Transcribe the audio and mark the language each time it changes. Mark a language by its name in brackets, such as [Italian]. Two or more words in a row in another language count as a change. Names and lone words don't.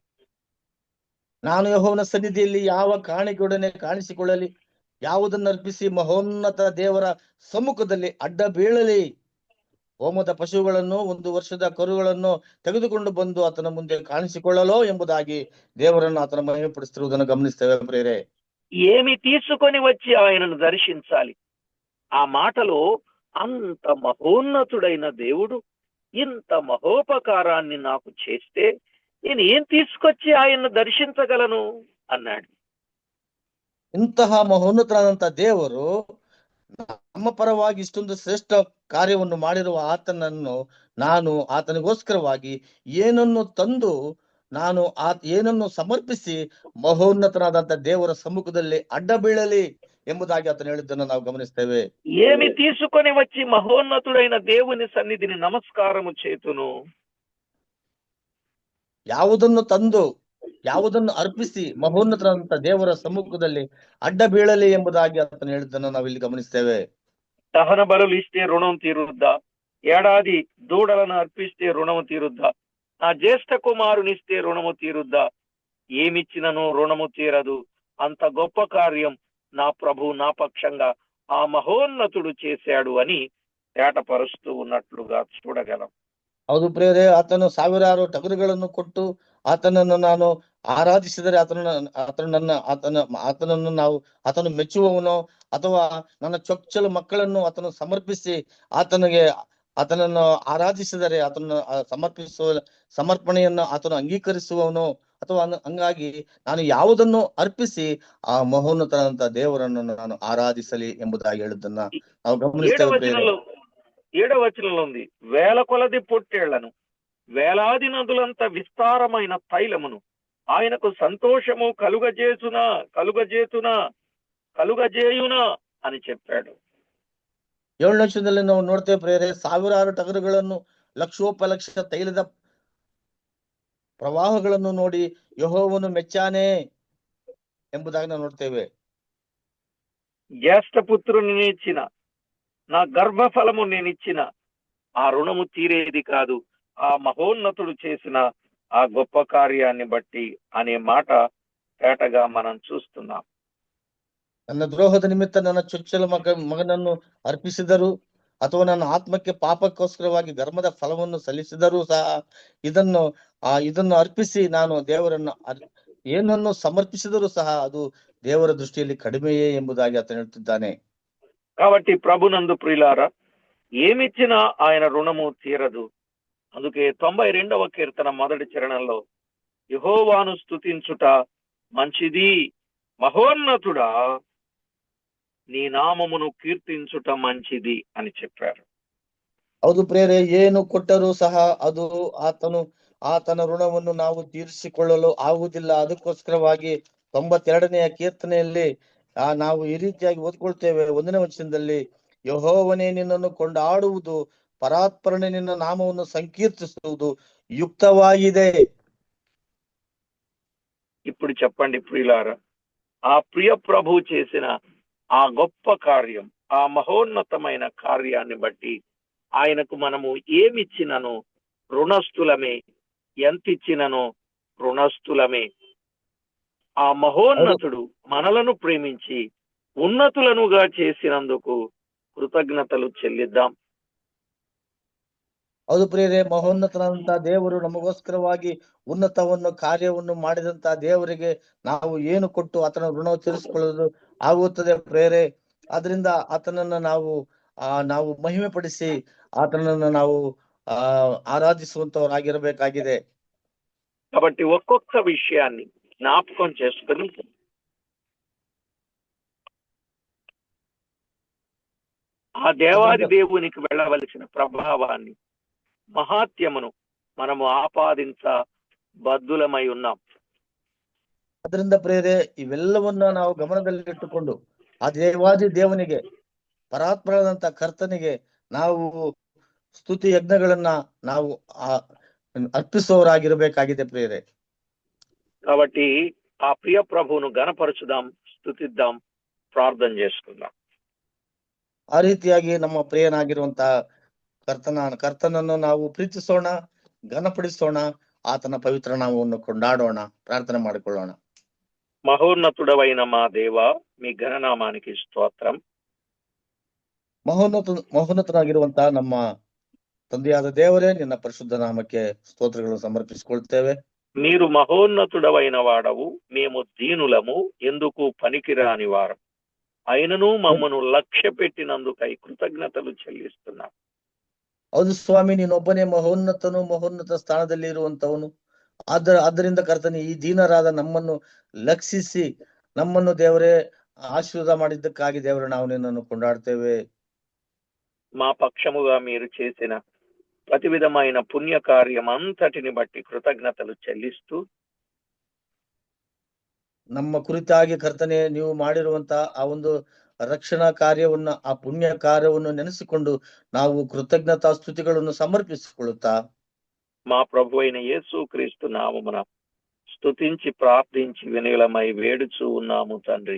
[Kannada] ನಾನು ಯೆಹೋವನ ಸನ್ನಿಧಿಯಲ್ಲಿ ಯಾವ ಕಾಣಿಕೆಯೊಡನೆ ಕಾಣಿಸಿಕೊಳ್ಳಲಿ, ಯಾವುದನ್ನು ಅರ್ಪಿಸಿ ಮಹೋನ್ನತ ದೇವರ ಸಮ್ಮುಖದಲ್ಲಿ ಅಡ್ಡ ಬೀಳಲಿ, ಹೋಮದ ಪಶುಗಳನ್ನು 1 ವರ್ಷದ ಕರುಗಳನ್ನು ತೆಗೆದುಕೊಂಡು ಬಂದು ಆತನ ಮುಂದೆ ಕಾಣಿಸಿಕೊಳ್ಳಲೋ ಎಂಬುದಾಗಿ ದೇವರನ್ನು ಆತನ ಮಹಿಮೆಪಡಿಸುತ್ತಿರುವುದನ್ನು ಗಮನಿಸ್ತೇವೆ. ಪ್ರೇರೆ, [Telugu] ఏమి తీసుకొని వచ్చి ఆయనను దర్శించాలి. ఆ మాటలో అంత మహోన్నతుడైన దేవుడు ఇంత మహోపకారాన్ని నాకు చేస్తే నేను ఏం తీసుకొచ్చి ఆయన్ను దర్శించగలను అన్నాడు. [Kannada] ಇಂತಹ ಮಹೋನ್ನತರಾದಂತ ದೇವರು ನಮ್ಮ ಪರವಾಗಿ ಇಷ್ಟೊಂದು ಶ್ರೇಷ್ಠ ಕಾರ್ಯವನ್ನು ಮಾಡಿರುವ ಆತನನ್ನು ನಾನು ಆತನಿಗೋಸ್ಕರವಾಗಿ ಏನನ್ನು ತಂದು ನಾನು ಏನನ್ನು ಸಮರ್ಪಿಸಿ ಮಹೋನ್ನತನಾದಂತ ದೇವರ ಸಮ್ಮುಖದಲ್ಲಿ ಅಡ್ಡ ಬೀಳಲಿ ಎಂಬುದಾಗಿ ಆತನು ಹೇಳಿದ್ದನ್ನು ನಾವು ಗಮನಿಸ್ತೇವೆ. [Telugu] ఏమి తీసుకొని వచ్చి మహోన్నతుడైన దేవుని సన్నిధిని నమస్కారము చేతును, [Kannada] ಯಾವುದನ್ನು ತಂದು ಯಾವುದನ್ನು ಅರ್ಪಿಸಿ ಮಹೋನ್ನತರಾದಂತ ದೇವರ ಸಮ್ಮುಖದಲ್ಲಿ ಅಡ್ಡ ಬೀಳಲಿ ಎಂಬುದಾಗಿ ಆತನು ಹೇಳಿದ್ದನ್ನು ನಾವು ಇಲ್ಲಿ ಗಮನಿಸ್ತೇವೆ. [Telugu] దహన బలులు ఇస్తే రుణం తీరుద్దా, ఏడాది దూడలను అర్పిస్తే రుణం తీరుద్దా, నా జ్యేష్ఠ కుమారునిస్తే రుణము తీరుద్దా? ఏమిచ్చినను రుణము తీరదు. అంత గొప్ప కార్యం నా ప్రభు నా పక్షంగా ఆ మహోన్నతుడు చేశాడు అని తేటపరుస్తూ ఉన్నట్లుగా చూడగలం. [Kannada] ಹೌದು ಪ್ರಿಯರೇ, ಆತನು ಸಾವಿರಾರು ಟಗರುಗಳನ್ನು ಕೊಟ್ಟು ಆತನನ್ನು ನಾನು ಆರಾಧಿಸಿದರೆ ಆತನನ್ನು ನಾವು ಆತನು ಮೆಚ್ಚುವವನು, ಅಥವಾ ನನ್ನ ಚೊಚ್ಚಲು ಮಕ್ಕಳನ್ನು ಆತನು ಸಮರ್ಪಿಸಿ ಆತನನ್ನು ಆರಾಧಿಸಿದರೆ ಆತನನ್ನು ಸಮರ್ಪಣೆಯನ್ನು ಆತನು ಅಂಗೀಕರಿಸುವವನು. ಅಥವಾ ಹಂಗಾಗಿ ನಾನು ಯಾವುದನ್ನು ಅರ್ಪಿಸಿ ಆ ಮಹೋನ್ನತನಂತ ದೇವರನ್ನು ನಾನು ಆರಾಧಿಸಲಿ ಎಂಬುದಾಗಿ ಹೇಳುದನ್ನ ನಾವು ಗಮನಿಸ್ತೇವೆ ಪ್ರಿಯರೇ. [Telugu] 7వ వచనంలో ఉంది, వేల కొలది పొట్టేళ్లను, వేలాది నదులంత విస్తారమైన తైలమును ఆయనకు సంతోషము కలుగజేయునా అని చెప్పాడు. [Kannada] 7ನೇ ವಚನದಲ್ಲಿ ನಾವು ನೋಡ್ತೇವೆ ಪ್ರಿಯರೇ, ಸಾವಿರಾರು ಟಗರುಗಳನ್ನು, ಲಕ್ಷೋಪಲಕ್ಷ ತೈಲದ ಪ್ರವಾಹಗಳನ್ನು ನೋಡಿ ಯೆಹೋವನು ಮೆಚ್ಚಾನೆ ಎಂಬುದಾಗಿ ನಾವು ನೋಡ್ತೇವೆ. [Telugu] జ్యేష్ఠ పుత్రుని ఇచ్చిన, నా గర్భఫలము నేనిచ్చిన ఆ రుణము తీరేది కాదు, ఆ మహోన్నతుడు చేసిన ఆ గొప్ప కార్యాన్ని బట్టి అనే మాట తేటగా మనం చూస్తున్నాం. [Kannada] ನನ್ನ ದ್ರೋಹದ ನಿಮಿತ್ತ ನನ್ನ ಚೊಚ್ಚಲ ಮಗನನ್ನು ಅರ್ಪಿಸಿದರು, ಅಥವಾ ನನ್ನ ಆತ್ಮಕ್ಕೆ ಪಾಪಕ್ಕೋಸ್ಕರವಾಗಿ ಧರ್ಮದ ಫಲವನ್ನು ಸಲ್ಲಿಸಿದರೂ ಸಹ ಇದನ್ನು ಅರ್ಪಿಸಿ ನಾನು ದೇವರನ್ನು ಏನನ್ನು ಸಮರ್ಪಿಸಿದರೂ ಸಹ ಅದು ದೇವರ ದೃಷ್ಟಿಯಲ್ಲಿ ಕಡಿಮೆಯೇ ಎಂಬುದಾಗಿ ಆತನು ಹೇಳ್ತಿದ್ದಾನೆ. [Telugu] కాబట్టి ప్రభునందు ప్రియులారా, ఏమిచ్చినా ఆయన రుణము తీరదు. అందుకే 92వ కీర్తన మొదటి చరణంలో యెహోవాను స్తుతించుట మంచిది, మహోన్నతుడా నీ నామమును కీర్తించుట మంచిది అని చెప్పారు. [Kannada] ಹೌದು ಪ್ರಿಯರೇ, ಏನು ಕೊಟ್ಟರೂ ಸಹ ಅದು ಆತನ ಋಣವನ್ನು ನಾವು ತೀರಿಸಿಕೊಳ್ಳಲು ಆಗುವುದಿಲ್ಲ. ಅದಕ್ಕೋಸ್ಕರವಾಗಿ 92ನೆಯ ಕೀರ್ತನೆಯಲ್ಲಿ ನಾವು ಈ ರೀತಿಯಾಗಿ ಓದ್ಕೊಳ್ತೇವೆ. 1ನೇ ವಚನದಲ್ಲಿ, ಯೆಹೋವನೇ ನಿನ್ನನ್ನು ಕೊಂಡಾಡುವುದು, ಪರಾತ್ಪರನೆ ನಿನ್ನ ನಾಮವನ್ನು ಸಂಕೀರ್ತಿಸುವುದು ಯುಕ್ತವಾಗಿದೆ. [Telugu] ఇప్పుడు చెప్పండి ప్రియులారా, ఆ ప్రియ ప్రభు చేసిన ఆ గొప్ప కార్యం, ఆ మహోన్నతమైన కార్యాన్ని బట్టి ఆయనకు మనము ఏమిచ్చినను రుణస్థులమే, ఎంతిచ్చినను రుణస్థులమే. ఆ మహోన్నతుడు మనలను ప్రేమించి ఉన్నతులనుగా చేసినందుకు కృతజ్ఞతలు చెల్లిద్దాం. [Kannada] ಹೌದು ಪ್ರಿಯರೇ, ಮಹೋನ್ನತನಾದಂತಹ ದೇವರು ನಮಗೋಸ್ಕರವಾಗಿ ಉನ್ನತವನ್ನು ಕಾರ್ಯವನ್ನು ಮಾಡಿದಂತ ದೇವರಿಗೆ ನಾವು ಏನು ಕೊಟ್ಟು ಆತನ ಋಣ ತೀರಿಸಿಕೊಳ್ಳಲು ಆಗುತ್ತದೆ ಪ್ರಿಯರೇ. ಆದ್ರಿಂದ ಆತನನ್ನ ನಾವು ಮಹಿಮೆ ಪಡಿಸಿ ಆತನನ್ನು ನಾವು ఆరాధిಸುವಂತವರಾಗಿರಬೇಕಾಗಿದೆ. [Telugu] కాబట్టి ఒక్కొక్క విషయాన్ని జ్ఞాపకం చేసుకుని ఆ దేవాది దేవునికి వెళ్ళవలసిన ప్రభావాన్ని, మహాత్యమును మనము ఆపాదించబద్ధులమై ఉన్నాం. [Kannada] ಅದರಿಂದ ಪ್ರಿಯರೇ, ಇವೆಲ್ಲವನ್ನ ನಾವು ಗಮನದಲ್ಲಿಟ್ಟುಕೊಂಡು ಆ ದೇವಾದಿ ದೇವನಿಗೆ, ಪರಾತ್ಪರದಂತ ಕರ್ತನಿಗೆ ನಾವು ಸ್ತುತಿ ಯಜ್ಞಗಳನ್ನ ನಾವು అర్పిస్తువరాగిరಬೇಕಾಗಿದೆ ప్రియరే. [Telugu] కాబట్టి ఆ ప్రియ ప్రభువును గణపరచుదాం, స్తుతిద్దాం, ప్రార్థన చేసుకుందాం. [Kannada] ಆ ರೀತಿಯಾಗಿ ನಮ್ಮ ಪ್ರಿಯನಾಗಿರುವಂತ ಕರ್ತನನ್ನು ನಾವು ಪ್ರೀತಿಸೋಣ, ಘನಪಡಿಸೋಣ, ಆತನ ಪವಿತ್ರ ನಾಮವನ್ನು ಕೊಂಡಾಡೋಣ, ಪ್ರಾರ್ಥನೆ ಮಾಡಿಕೊಳ್ಳೋಣ. [Telugu] మహోన్నతుడవైన మా దేవ, మీ ఘననామానికి స్తోత్రం. [Kannada] ಮಹೋನ್ನತನಾಗಿರುವಂತ ನಮ್ಮ ತಂದೆಯಾದ ದೇವರೇ, ನಿನ್ನ ಪರಿಶುದ್ಧ ನಾಮಕ್ಕೆ ಸ್ತೋತ್ರಗಳನ್ನು ಸಮರ್ಪಿಸಿಕೊಳ್ತೇವೆ. [Telugu] మీరు మహోన్నతుడవైన వాడవు, మేము దీనులము, ఎందుకు పనికిరాని వారం, అయినను మమ్మను లక్ష్య పెట్టినందుకై కృతజ్ఞతలు చెల్లిస్తున్నాం. [Kannada] ಹೌದು ಸ್ವಾಮಿ, ನೀನೊಬ್ಬನೇ ಮಹೋನ್ನತ ಸ್ಥಾನದಲ್ಲಿ ಇರುವಂತವನು. ಆದ್ದರಿಂದ ಕರ್ತನೆ, ಈ ದೀನರಾದ ನಮ್ಮನ್ನು ಲಕ್ಷಿಸಿ ನಮ್ಮನ್ನು ದೇವರೇ ಆಶೀರ್ವಾದ ಮಾಡಿದ್ದಕ್ಕಾಗಿ ದೇವರೇ ನಾವು ನಿನ್ನನ್ನು ಕೊಂಡಾಡ್ತೇವೆ. [Telugu] మా పక్షముగా మీరు చేసిన ప్రతి విధమైన పుణ్య కార్యం అంతటిని బట్టి కృతజ్ఞతలు చెల్లిస్తూ, [Kannada] ನಮ್ಮ ಕುರಿತಾಗಿ ಕರ್ತನೆ ನೀವು ಮಾಡಿರುವಂತ ಆ ಒಂದು ರಕ್ಷಣಾ ಕಾರ್ಯವನ್ನ, ಆ ಪುಣ್ಯ ಕಾರ್ಯವನ್ನು ನೆನೆಸಿಕೊಂಡು ನಾವು ಕೃತಜ್ಞತಾ ಸ್ತುತಿಗಳನ್ನು ಸಮರ್ಪಿಸಿಕೊಳ್ಳುತ್ತಾ, [Telugu] మా ప్రభు అయిన యేసు క్రీస్తు నామమున స్తుతించి ప్రార్థించి వినయలమై వేడుచూ ఉన్నాము తండ్రి.